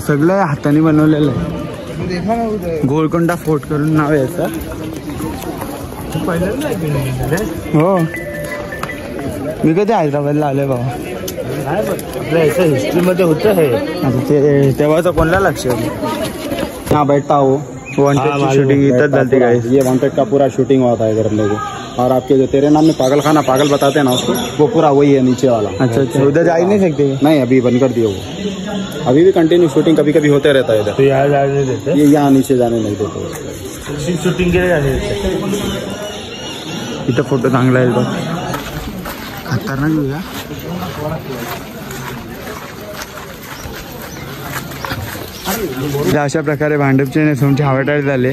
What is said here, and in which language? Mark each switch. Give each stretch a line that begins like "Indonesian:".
Marathi: सगळं हाताने बनवलेलं आहे. गोलकोंडा फोर्ट करून नाव आहे सर. हो मी कधी हैदराबादला आलोय बाबा. आपल्या याच्या हिस्ट्रीमध्ये होतं हे. आता ते तेव्हाचं कोणला लक्ष.
Hindi: यहाँ बैठता हो. वॉन्टेड की शूटिंग इधर चलती गाइस. ये वांटेड का पूरा शूटिंग हुआ था इधर लोगों. और आपके जो तेरे नाम में पागल खाना पागल बताते हैं ना उसको, वो पूरा वही है नीचे वाला. अच्छा उधर जा ही नहीं सकते. नहीं अभी बंद कर दिया वो. अभी भी कंटिन्यू शूटिंग कभी कभी होते रहता है इधर. तो यहाँ जाने देते. ये यहाँ नीचे जाने नहीं देते. शूटिंग के लिए जाने देते.
Marathi: इथं फोटो चांगला आहे बघ. खतरनाक बघा. अशा प्रकारे भांडूपचे नेसुमचे हवाटाळे झाले.